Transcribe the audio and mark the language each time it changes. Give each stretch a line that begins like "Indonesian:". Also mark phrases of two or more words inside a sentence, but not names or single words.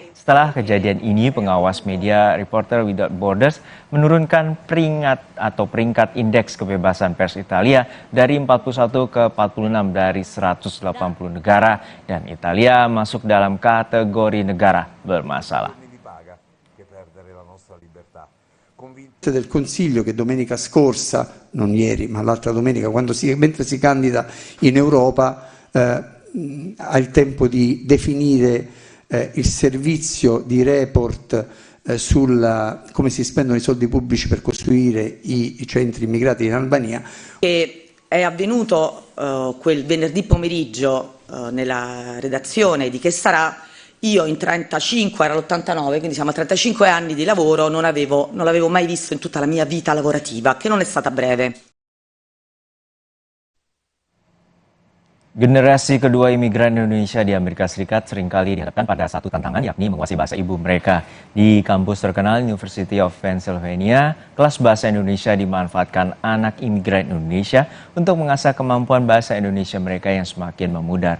Indonesian: Setelah kejadian ini, pengawas media Reporter Without Borders menurunkan peringkat indeks kebebasan pers Italia dari 41 ke 46 dari 180 negara, dan Italia masuk dalam kategori negara bermasalah.
Italian: Del Consiglio che domenica scorsa, non ieri ma l'altra domenica, mentre si candida in Europa, ha il tempo di definire il servizio di report sul come si spendono i soldi pubblici per costruire i centri immigrati in Albania. Che è avvenuto quel venerdì pomeriggio nella redazione di Che sarà. Io in 35, era l'89, quindi siamo a 35 anni di lavoro, non l'avevo mai visto in tutta la mia vita lavorativa, che non è stata breve.
Indonesian: Generasi kedua imigran Indonesia di Amerika Serikat seringkali dihadapkan pada satu tantangan, yakni menguasai bahasa ibu mereka. Di kampus terkenal University of Pennsylvania, kelas bahasa Indonesia dimanfaatkan anak imigran Indonesia untuk mengasah kemampuan bahasa Indonesia mereka yang semakin memudar.